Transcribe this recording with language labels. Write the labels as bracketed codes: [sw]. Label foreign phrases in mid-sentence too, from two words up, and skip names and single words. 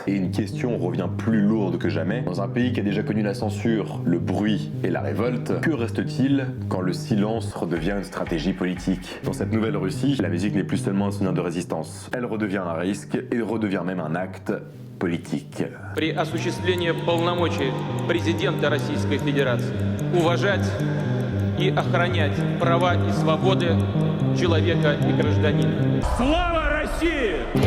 [fr] Et une question revient plus lourde que jamais. Dans un pays qui a déjà connu la censure, le bruit et la révolte, que reste-t-il quand le silence redevient une stratégie politique? Dans cette nouvelle Russie, la musique n'est plus seulement un souvenir de résistance. Elle redevient un risque et redevient même un acte politique. [ru] При осуществлении полномочий президента Российской Федерации уважать и охранять права и свободы человека и гражданина. Слава России!